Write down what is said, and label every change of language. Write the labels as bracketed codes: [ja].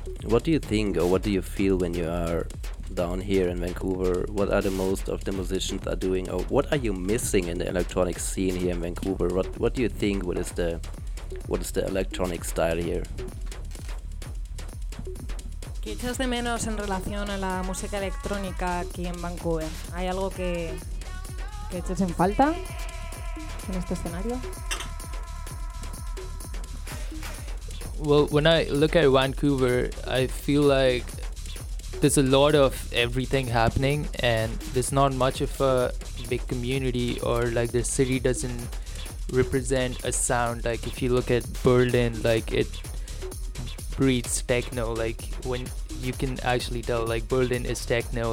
[en] What do you think or what do you feel when you are down here in Vancouver? What are the most of the musicians are doing, or what are you missing in the electronic scene here in Vancouver? What do you think, what is the electronic style here? [es] ¿Qué echas de menos en relación a la música electrónica aquí en Vancouver? ¿Hay algo que eches en falta en este escenario? [en] Well, when I look at Vancouver, I feel like there's a lot of everything happening and there's not much of a big community, or like the city doesn't represent a sound. Like if you look at Berlin, like it breeds techno, like when you can actually tell like Berlin is techno.